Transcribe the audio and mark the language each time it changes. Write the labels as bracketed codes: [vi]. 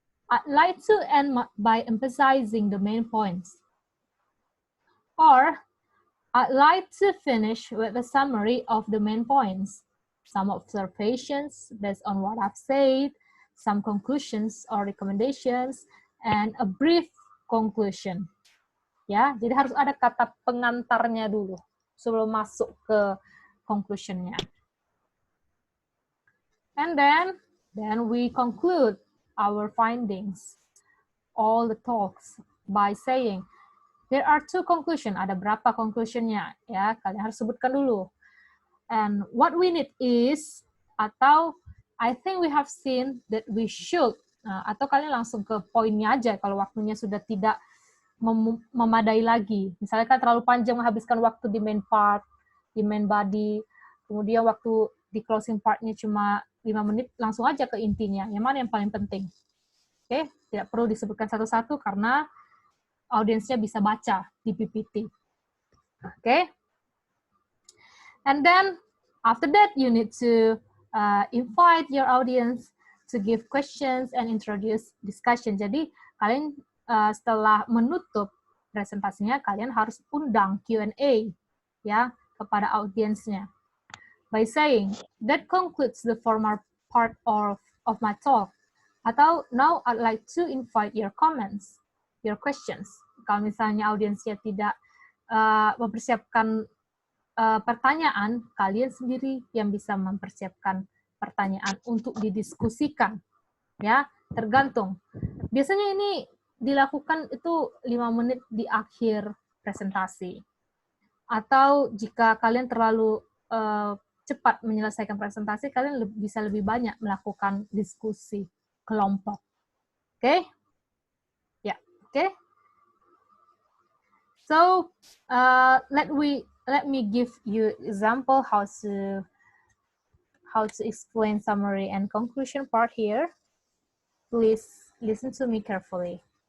[en] I'd like to end by emphasizing the main points. Or I'd like to finish with a summary of the main points, some observations based on what I've said, some conclusions or recommendations, and a brief conclusion. [id] Ya, jadi harus ada kata pengantarnya dulu sebelum masuk ke conclusionnya. [en] And then we conclude our findings, all the talks, by saying, there are 2 conclusions. [id] Ada berapa conclusionnya? Ya, kalian harus sebutkan dulu. [en] And what we need is, [id] atau [en] I think we have seen that we should, [id] atau kalian langsung ke poinnya aja kalau waktunya sudah tidak memadai lagi. Misalnya kan terlalu panjang menghabiskan waktu di main part, di main body, kemudian waktu di closing partnya cuma 5 menit, langsung aja ke intinya. Yang mana yang paling penting? Oke, tidak perlu disebutkan satu-satu karena audiensnya bisa baca di PPT. Oke. [en] And then after that you need to invite your audience to give questions and introduce discussion. [id] Jadi kalian setelah menutup presentasinya, kalian harus undang Q&A ya kepada audiensnya. [en] By saying, that concludes the formal part of my talk. [id] Atau, [en] now I'd like to invite your comments, your questions. [id] Kalau misalnya audiensnya tidak mempersiapkan pertanyaan, kalian sendiri yang bisa mempersiapkan pertanyaan untuk didiskusikan. Ya, tergantung. Biasanya ini dilakukan itu 5 menit di akhir presentasi. Atau jika kalian terlalu cepat menyelesaikan presentasi, kalian bisa lebih banyak melakukan diskusi kelompok. Oke? Ya, oke. [en] So, let me give you example how to explain summary and conclusion part here. Please listen to me carefully.